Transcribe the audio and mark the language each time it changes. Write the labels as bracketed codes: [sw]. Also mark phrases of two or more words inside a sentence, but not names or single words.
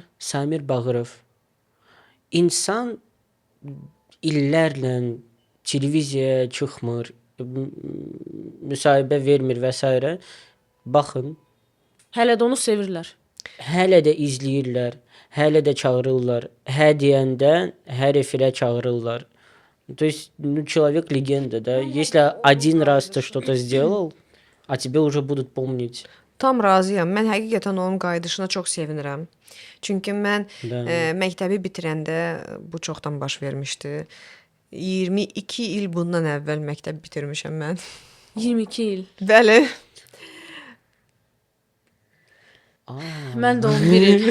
[az] Samir Bağırov insan illərlə televiziyaya çıxmır, müsahibə vermir və s. Baxın, Hələ də onu sevirlər. hələ də izləyirlər, hələ də çağırırlar. Hə deyəndə hər efirə çağırırlar. [ru] То есть, человек легенда, да? Если один раз ты что-то сделал, а тебе уже будут помнить. [az] tam razıyam. Mən həqiqətən onun qayıdışına çox sevinirəm. Çünki mən Da. məktəbi bitirəndə bu çoxdan baş vermişdi. 22 il bundan əvvəl məktəb bitirmişəm mən. 22 il. Bəli. Mən də 11 il.